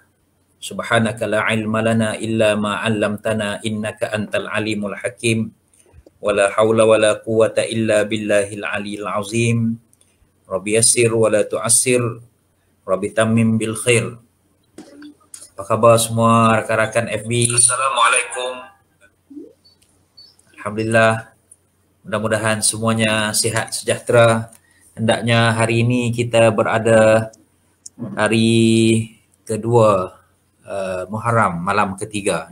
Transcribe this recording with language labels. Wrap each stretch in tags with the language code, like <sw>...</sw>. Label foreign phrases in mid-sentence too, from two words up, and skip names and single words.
<ar>سبحانك لا علم لنا إلا ما علمتنا إنك أنت العليم الحكيم. ولا حول ولا قوة إلا بالله العلي العظيم. رب يسر ولا تعسر. رب تمم بالخير.</ar> <ms>Apa khabar semua rakan-rakan FB? Assalamualaikum. Alhamdulillah, mudah-mudahan semuanya sihat sejahtera. Hendaknya hari ini kita berada hari kedua Muharram, malam ketiga.</ms>